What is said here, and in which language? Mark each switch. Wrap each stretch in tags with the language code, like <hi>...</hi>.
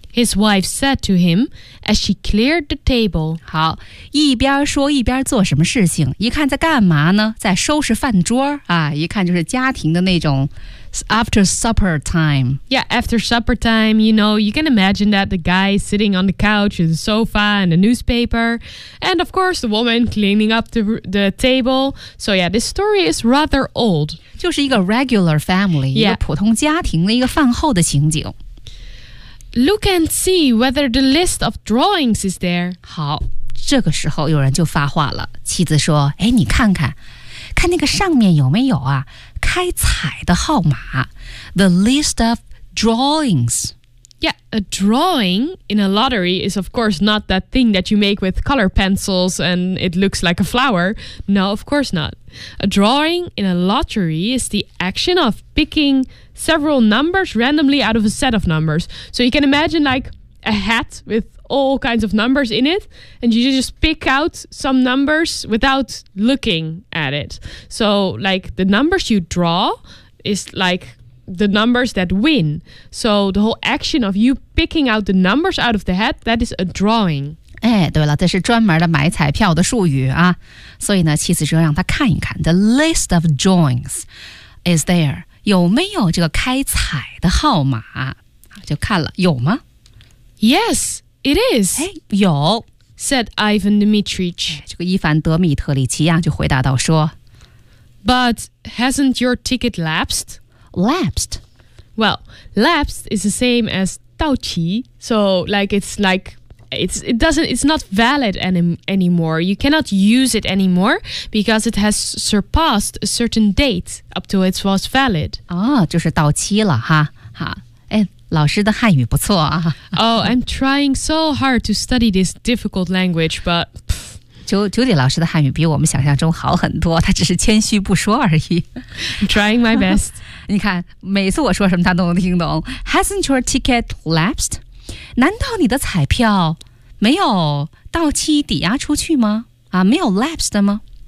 <en>His wife said to him as she cleared the table.</en> <zh>好，一边说一边做什么事情，一看在干嘛呢？在收拾饭桌啊，一看就是家庭的那种</zh> <en>after supper time. Yeah, after supper time, you know, you can imagine that the guy is sitting on the couch with the sofa and the newspaper, and of course the woman cleaning up the table. So yeah, this story is rather old.</en> <zh>就是一个</zh> <en>regular family, yeah.</en> <zh>一个普通家庭的一个饭后的情景。</zh> <en>Look and see whether the list of drawings is there.</en> <zh>好，这个时候有人就发话了。妻子说，哎，你看看，看那个上面有没有啊，开彩的号码。</zh> <en>The list of drawings. Yeah, a drawing in a lottery is of course not that thing that you make with color pencils and it looks like a flower. No, of course not. A drawing in a lottery is the action of picking... several numbers randomly out of a set of numbers. So you can imagine like a hat with all kinds of numbers in it, and you just pick out some numbers without looking at it. So like the numbers you draw is like the numbers that win. So the whole action of you picking out the numbers out of the hat, that is a drawing.</en> <zh>哎，对了，这是专门的买彩票的术语啊。所以呢，妻子就让他看一看</zh> <en>the list of drawings is there.</en> <zh>有没有这个开彩的号码？就看了，有吗</zh> <en>？Yes, it is.</en> <zh>哎，有</zh> <en>，said Ivan Dmitrich.</en> <zh>这个伊凡德米特里奇呀，就回答道说</zh> <en>，But hasn't your ticket lapsed? Lapsed. Well, lapsed is the same as 到期 so like it's like. It's not valid anymore. You cannot use it anymore because it has surpassed a certain date up to it was valid.</en> <zh>哦，就是到期了哈。好，哎，老师的汉语不错啊。</zh> <en>Oh, I'm trying so hard to study this difficult language, but...</en> <zh>Judy 老师的汉语比我们想象中好很多，她只是谦虚不说而已。</zh> <en>I'm trying my best.</en> <zh>你看，每次我说什么她都能听懂。</zh> <en>Hasn't your ticket lapsed?</en> <zh>难道你的彩票没有到期抵押出去吗？啊，没有 lapsed 吗</zh>